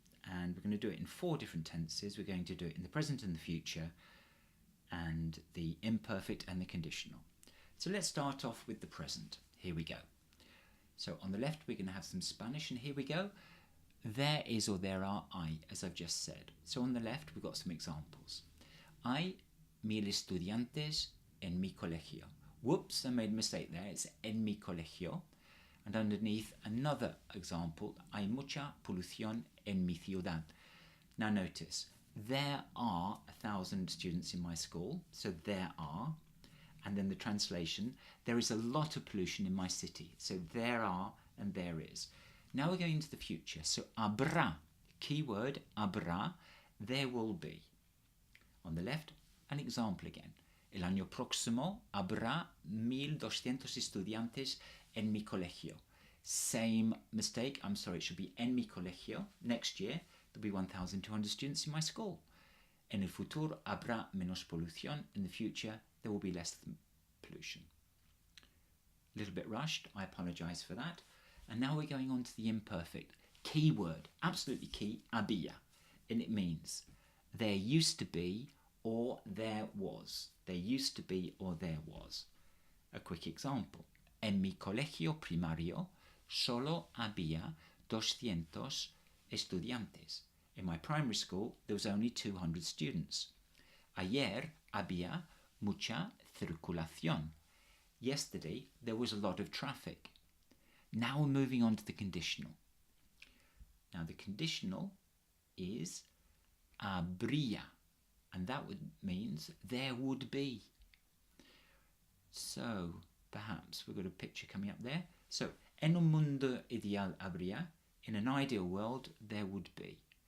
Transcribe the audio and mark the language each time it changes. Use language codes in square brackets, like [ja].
[en] And we're going to do it in 4 different tenses. We're going to do it in the present and the future, and the imperfect and the conditional. So let's start off with the present. Here we go. So on the left we're going to have some Spanish, and here we go. There is or there are I, as I've just said. So on the left we've got some examples. [es] Hay 1000 estudiantes en mi colegio. [en] Whoops, I made a mistake there. It's [es] en mi colegio. [en] And underneath another example, [es] hay mucha polución en mi ciudad. [en] Now notice, there are 1,000 students in my school, so there are, and then the translation, there is a lot of pollution in my city, so there are and there is. Now we're going into the future, so habrá, keyword habrá, there will be. On the left, an example again. [es] El año próximo habrá 1,200 estudiantes en mi colegio. [en] Same mistake, I'm sorry, it should be [es] en mi colegio. [en] Next year, there'll be 1,200 students in my school. [es] En el futuro habrá menos polución. [en] In the future, there will be less pollution. A little bit rushed, I apologise for that. And now we're going on to the imperfect. Key word, absolutely key, había. And it means there used to be or there was. There used to be or there was. A quick example. [es] En mi colegio primario solo había 200 estudiantes. [en] In my primary school, there was only 200 students. [es] Ayer había mucha circulación. [en] Yesterday, there was a lot of traffic. Now we're moving on to the conditional. Now the conditional is habría, and that means there would be. So perhaps we've got a picture coming up there. So, [es] en un mundo ideal habría, [en] in an ideal world there would be.